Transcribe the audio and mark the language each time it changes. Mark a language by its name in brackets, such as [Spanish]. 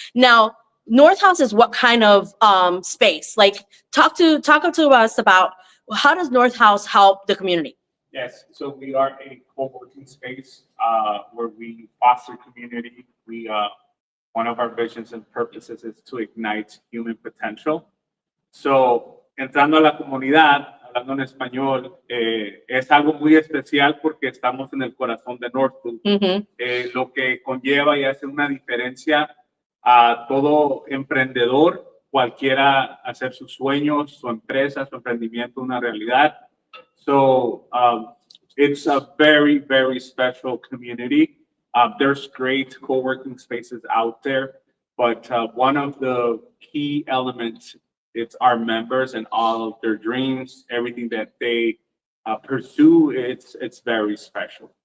[English] Now, North House is what kind of space? Talk to us about how does North House help the community? Yes, so we are a co-working space where we foster community. One of our visions and purposes is to ignite human potential. [Spanish] So, entrando a la comunidad, hablando en español, es algo muy especial porque estamos en el corazón de Northwood, lo que conlleva y hace una diferencia a todo emprendedor, cualquiera hacer sus sueños, su empresa, su emprendimiento una realidad. [English] So it's a very, very special community. There's great co-working spaces out there, but one of the key elements, it's our members and all of their dreams, everything that they pursue, it's very special.